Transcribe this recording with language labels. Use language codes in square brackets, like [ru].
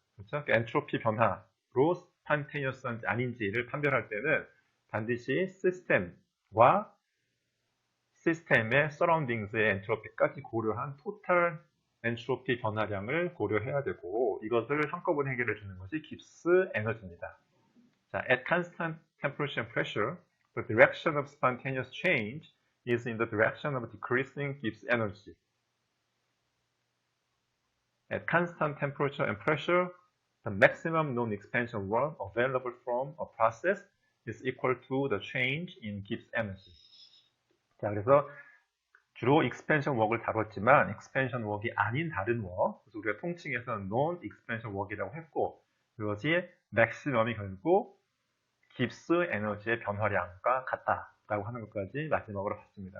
[ko] 그렇죠? 엔트로피 변화로 스판테니어스한지 아닌지를 판별할 때는 반드시 시스템과 시스템의 서라운딩스의 엔트로피까지 고려한 토탈 엔트로피 변화량을 고려해야 되고 이것을 한꺼번에 해결해 주는 것이 깁스 에너지입니다. [en] 자, at constant temperature and pressure, the direction of spontaneous change is in the direction of decreasing Gibbs energy. At constant temperature and pressure, the maximum known expansion work available from a process is equal to the change in Gibbs energy. [ko] 자, 그래서 주로 expansion work을 다뤘지만 expansion work이 아닌 다른 work, 그래서 우리가 통칭해서 non expansion work이라고 했고 그것이 maximum이 결국 Gibbs 에너지의 변화량과 같다라고 하는 것까지 마지막으로 봤습니다.